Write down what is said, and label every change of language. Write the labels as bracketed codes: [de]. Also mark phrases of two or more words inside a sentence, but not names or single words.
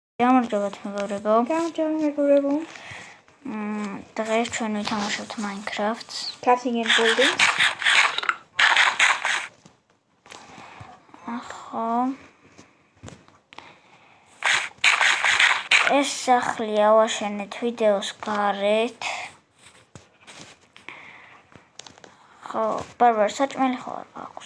[ka] გამარჯობათ მეგობრებო. გამარჯობა მეგობრებო. დღეს ჩვენ ვითამაშებთ Minecraft-ს. [en] Cutting and building. [ka] ახო. ეს სახლი ავაშენეთ ვიდეოს გარეთ. ხო, ბარბარ საჭმელი ხო არ აქვს?